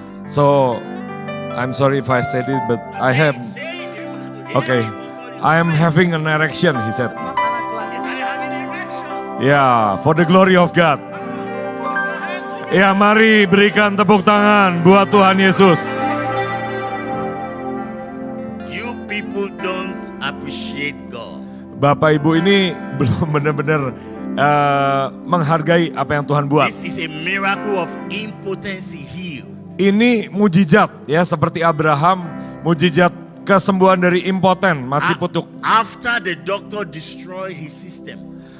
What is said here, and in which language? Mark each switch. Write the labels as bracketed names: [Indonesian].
[English] So, I'm sorry if I said it, but I have, okay, I am having an erection, he said. [Indonesian] Sama Tuhan. Ya, [English] for the glory of God. [Indonesian] Ya, mari berikan tepuk tangan buat Tuhan Yesus. [English] You people don't appreciate God. [Indonesian] Bapak Ibu ini belum benar-benar menghargai apa yang Tuhan buat. [English] This is a miracle of impotency healed. [Indonesian] Ini mujizat ya, seperti Abraham, mujizat kesembuhan dari impoten, mati putuk. [English] After the doctor destroyed his system.